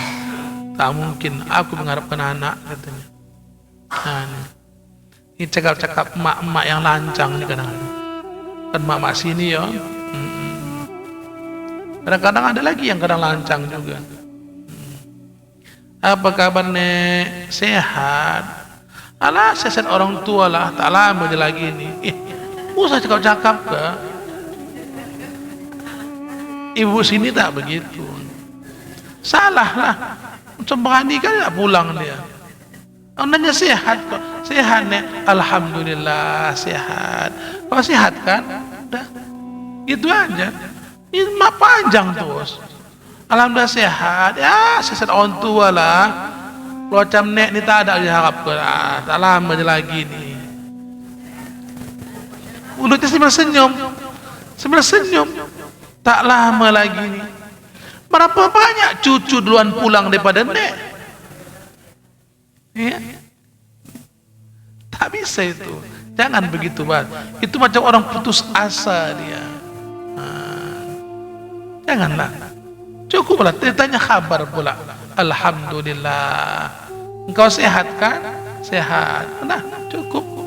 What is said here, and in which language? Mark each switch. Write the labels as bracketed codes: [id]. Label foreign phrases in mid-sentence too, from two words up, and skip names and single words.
[ms] Tak mungkin aku mengharapkan anak, katanya. Ini cakap-cakap mak-mak yang lancang ni kadang-kadang. Kan mak-mak sini ya. Kadang-kadang ada lagi yang kadang lancang juga. Apa kabar nek? Sehat? Alah, sehat orang tua lah, tak lama je lagi ni. Usah cakap-cakap ke? Ibu sini tak begitu. Salah lah. Macam berani kan tak pulang dia. Nanya sehat kok. Sehat nek? Alhamdulillah sehat. Kalau sehat kan? Udah. Itu aja. Ini mak panjang terus. Alhamdulillah sehat. Ya sehat orang tua lah. Kalau macam nek ni tak ada diharap ke. Tak lama je lagi ni. Mulutnya sambil senyum. Tak lama lagi ni. Berapa banyak cucu duluan pulang daripada nek? Ya? Tak bisa itu. Jangan begitu, Bang. Itu macam orang putus asa dia. Janganlah. Cukuplah. Dia tanya kabar pula. Alhamdulillah. Engkau sehat kan? Sehat. Nah, cukup.